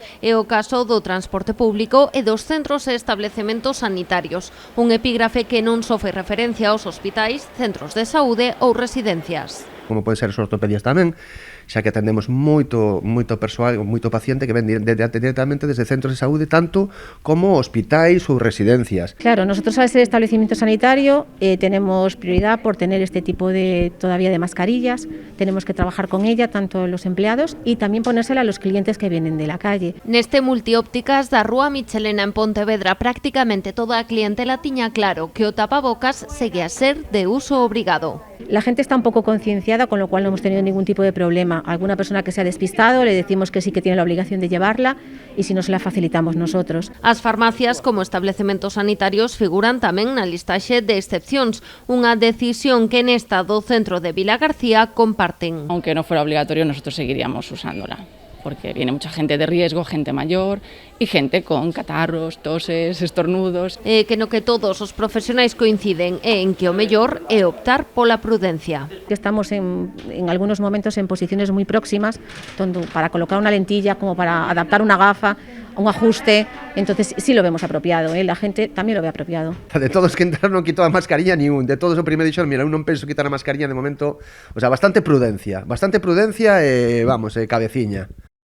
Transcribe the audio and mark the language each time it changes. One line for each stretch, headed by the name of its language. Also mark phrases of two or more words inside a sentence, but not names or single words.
Galician: É o caso do transporte público e dos centros e establecementos sanitarios. Un epígrafe que non só fai referencia aos hospitais, centros de saúde ou residencias. Como pode ser os ortopedias tamén, xa que atendemos moito persoal, moito paciente que ven directamente desde centros de saúde, tanto como hospitais ou residencias.
Spanish: Claro, nosotros al ser establecimiento sanitario tenemos prioridad por tener este tipo todavía de mascarillas, tenemos que trabajar con ella, tanto los empleados, y también ponérsela a los clientes que vienen de la calle.
Galician: Neste multiópticas da Rúa Michelena en Pontevedra, prácticamente toda a clientela tiña claro que o tapabocas segue a ser de uso obrigado.
Spanish: La gente está un poco concienciada, con lo cual no hemos tenido ningún tipo de problema. Alguna persona que se ha despistado le decimos que sí que tiene la obligación de llevarla y si no se la facilitamos nosotros.
Galician: As farmacias como establecementos sanitarios figuran tamén na listaxe de excepcións, unha decisión que nesta do centro de Vilagarcía comparten.
Spanish: Aunque no fuera obligatorio, nosotros seguiríamos usándola, porque viene mucha gente de riesgo, gente mayor y gente con catarros, toses, estornudos.
Galician: Que no que todos os profesionais coinciden en que o mellor é optar pola prudencia.
Spanish: Estamos en algunos momentos en posiciones muy próximas, tanto para colocar una lentilla como para adaptar una gafa, un ajuste, entonces sí lo vemos apropiado, la gente tamén lo ve apropiado.
Galician: De todos que entraron non quitou a mascarilla
Spanish: ni un,
Galician: de todos o primeiro dixeron, mira, eu non penso quitar a mascarilla de momento, o sea, bastante prudencia e, vamos, cabeciña.